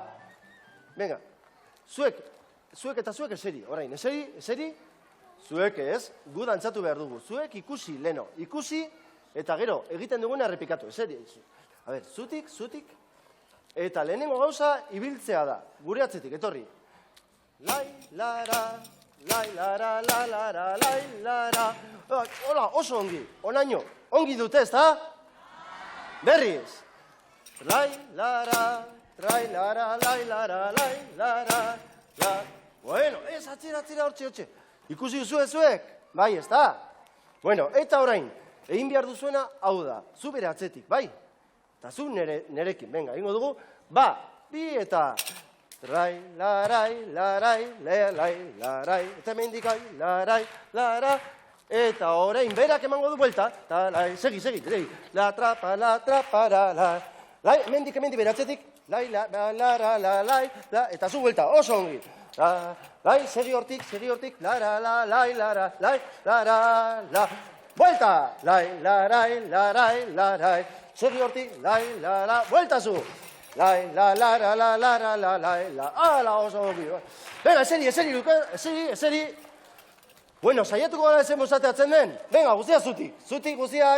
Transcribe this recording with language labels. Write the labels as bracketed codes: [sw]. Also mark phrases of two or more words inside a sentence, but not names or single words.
[eu] Venga, zuek eta zuek eseri, orain, eseri, zuek ez, gu dantzatu behar dugu. Zuek ikusi, leno, ikusi, eta gero, egiten duguna errepikatu, eseri. A ber, zutik, eta lehenengo gauza ibiltzea da, gure atzetik, etorri. Lai, lara, lai, lara, la, lara, lai, lara. Hola, oso ongi, onaino, ongi dute, ez da? Berriz. Lai, lara, trai, lara, lai, lara, lai, lara, la. Bueno, ez, atzira, hortxe. Ikusi duzu zuek? Bai, ez da? Bueno, eta orain, egin behar duzuena hau da, zu bere atzetik, bai? Eta zu nerekin, venga, egingo dugu, ba, bi eta... Trai, larai, larai, eta mendikai, larai, lara, eta orain berak emango du buelta, eta lai, segi, la trapa, la, lai, mendik bere atzetik, lai, lai, eta zu buelta, oso ongi. Lai, segi hortik, lai, la. Vuelta! Lai, larai, segi hortik, lai, vuelta zu! Lai, la, ala, oso ongi. Venga, eseri. Bueno, saiatuko gara ezen bozateatzen den? Venga, guztiak zutik guztiak.